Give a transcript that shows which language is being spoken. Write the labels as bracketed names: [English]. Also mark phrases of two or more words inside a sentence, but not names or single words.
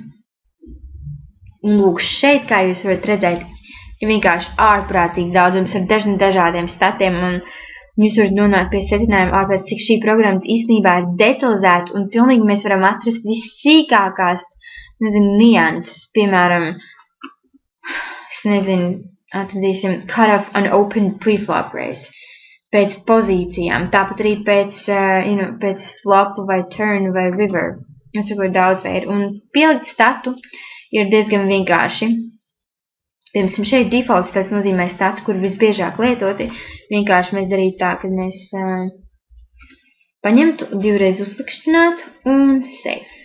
[Latvian] Un lūk, šeit, kā jūs varat redzēt, ir vienkārši ārprātīgs daudzums ar dažādiem statiem, un jūs varat nonākt pie secinājuma ārpēc, cik šī programma īstenībā ir detalizēta, un pilnīgi mēs varam atrast vissīkākās, nianses, piemēram, [English] atradīsim cut off an open preflop raise, [Latvian] pēc pozīcijām, tāpat arī pēc flop vai turn vai river, es saku daudz veidu, un pielikt statu ir diezgan vienkārši. Piemēram, šeit defaults tas nozīmē statu, kur visbiežāk lietoti. Vienkārši mēs darītu tā, kad mēs paņemtu, divreiz uzlikšķinātu un save.